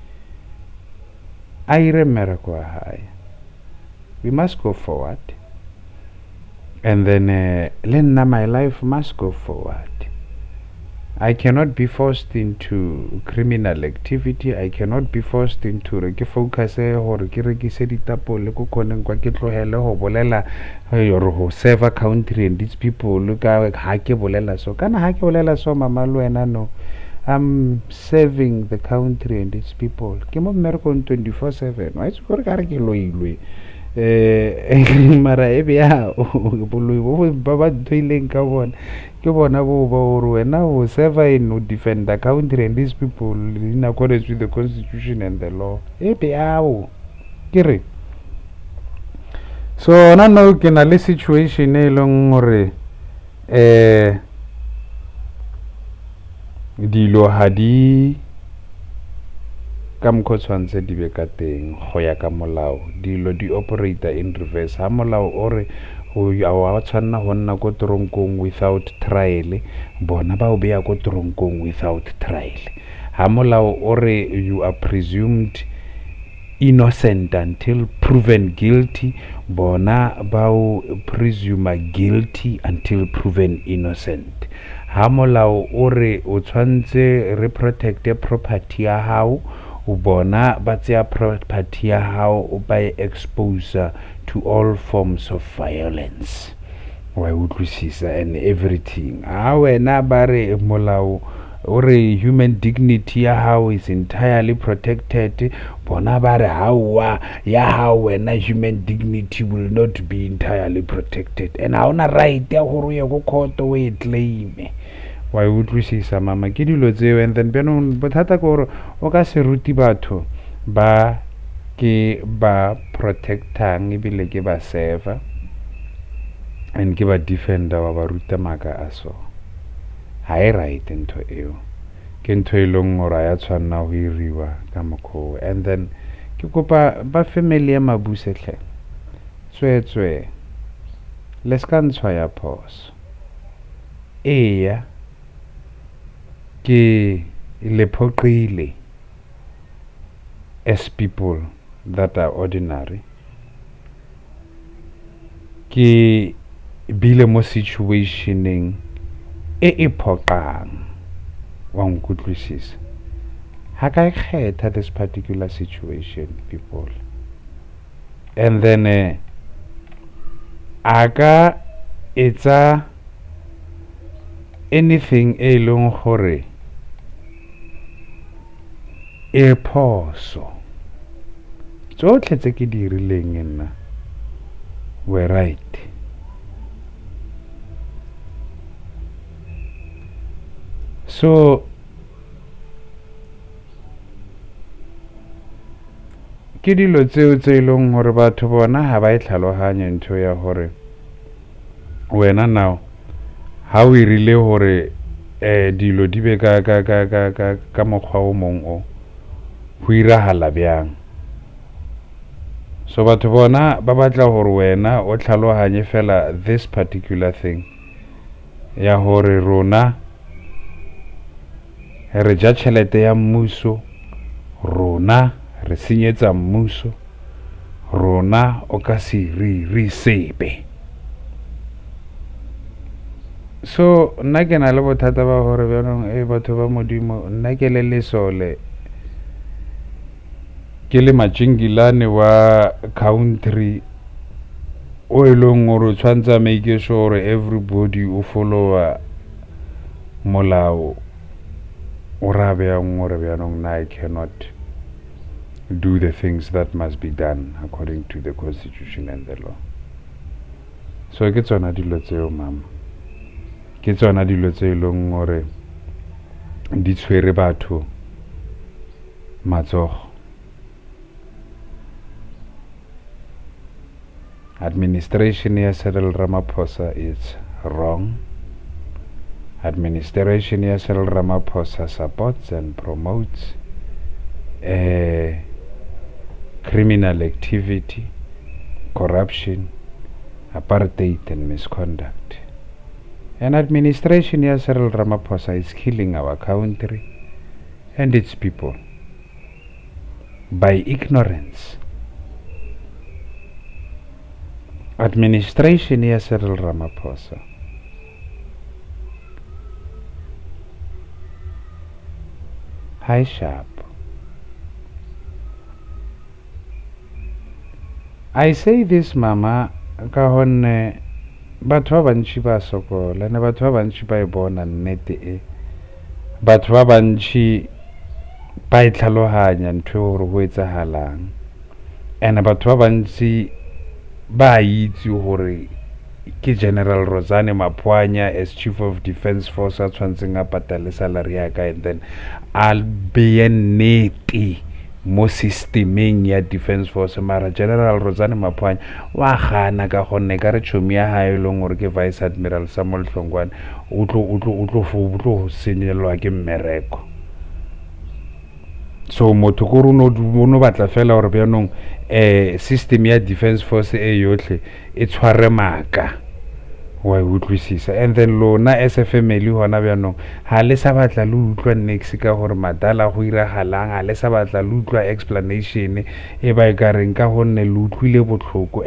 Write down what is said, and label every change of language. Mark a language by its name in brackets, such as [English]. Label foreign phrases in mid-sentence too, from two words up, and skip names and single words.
[Tswana] a ire mmereko wa hae. [English] We must go forward, and then [Tswana] le nna [English] my life must go forward. I cannot be forced into criminal activity. I cannot be forced into [Tswana] re ke focus gore ke rekise ditapole ko koneng kwa ke tlohele go bolela or go [English] serve a country and these people [Tswana] ka ha ke bolela so kana ha ke bolela so mama lo wena no, [English] I'm serving the country and its people. [Tswana] Ke mo mmereko 24/7 wa itse gore ka re ke loilwe mara e bja boloi bo ba tloileng ka bona ke bona bo ba gore wena o [English] serve in [Tswana] o [English] defend the country and these people in accordance with the constitution and the law [Tswana] e bjao ke re. So na no ke na le situation e leng gore dilo ha di ka mokgwa tshwantse di be ka teng go ya ka molao. Dilo di [English] operator in reverse. [Tswana] Ha molao o re wa tshwanna go nna ko toronkong [English] without trial, [Tswana] bona ba o beya ko toronkong [English] without trial. [Tswana] Ha molao o re [English] you are presumed innocent until proven guilty, [Tswana] bona ba o [English] presume guilty until proven innocent. [Tswana] Ha molao o re o tshwantse re protecte property ya hao, o bona ba tseya property ya hao ba expose to all forms of violence. Wa utlwisisa [English] and everything. [Tswana] Ha wena ba re molao o re [English] human dignity [Tswana] ya hao [English] is entirely protected, [Tswana] bona ba re hawa ya hao wena [English] human dignity will not be entirely protected, [Tswana] and ha ona right ya gore ye go court o e claim. Wa utlwisisa mama ke dilo tseo, [English] and then [Tswana] bjanong bothata ke gore o ka se ruti batho ba ke ba protectang ebile ke ba server and ke ba defender wa ba ruta maka a so. Ha e right ntho eo, ke ntho e leng gore ya tshwanna go iriwa ka mokgwa. [English] And then [Tswana] ke kopa ba family ya Mabuse hle tswetswe le ska ntshwa ya phoso. Eya ke le phoqile [English] as people that are ordinary. [Tswana] Ke bile mo situationeng e phoqang wa nkutlwisisa. Ha ka kgetha [English] this particular situation, people, and then [Tswana] aka etsa anything e leng gore e phoso. Tsotlhe tse ke di rileng nna [English] were right. [Tswana] So ke dilo tseo tse leng gore batho bona ha ba e tlhaloganye ntho ya gore wena now ha o irile gore dilo di be ka mokgwa o mong o ho irahala bjang. So batho bona ba batla gore wena o tlhaloganye fela [English] this particular thing [Tswana] ya gore rona re ja tšhelete ya mmuso, rona re senyetsa mmuso, rona o ka se re sepe. So nna ke na le bothata ba gore bjanong batho ba modimo, nna ke le lesole, ke le Matjingilane wa country o e leng gore o tshwantse [English] make sure everybody [Tswana] o followa molao o ra bjang gore bjanong [English] I cannot do the things that must be done according to the constitution and the law. [Tswana] So ke tsona dilo tseo mama, ke tsona dilo tse leng gore di tshwere batho matsogo. [English] Administration ya Cyril Ramaphosa is wrong. Administration ya Cyril Ramaphosa supports and promotes criminal activity, corruption, apartheid and misconduct. And administration ya Cyril Ramaphosa is killing our country and its people by ignorance. Administration ya Cyril Ramaphosa high sharp. I say this [Tswana] mama ka honne batho ba bantši ba sokola, ne batho ba bantši ba e bona nnete e, batho ba bantši ba e tlhaloganya ntho gore go etsagalang, and batho ba bantši ba itse gore ke General Rosane Mapoanya [English] as Chief of Defence Force [Tswana] a tshwantseng a patale salary ya ka, [English] and then I'll be [Tswana] nnete mo systemeng ya [English] Defence Force. [Tswana] Mara General Rosane Mapoanya wa gana ka gonne ka re chomi ya hae leng gore ke Vice Admiral Samuel Hlongwane o tlo senyelwa ke mmereko. So motho ko runo batla fela gore bjanong system ya Defence Force e yotlhe e tshware maka wa utlwisisa, [English] and then [Tswana] lona [English] as a family [Tswana] hona bjanong ha le sa batla le utlwa next ka gore madala go iragalang, ha le sa batla le utlwa explanation e ba e ka reng ka gonne le utlwile botlhoko.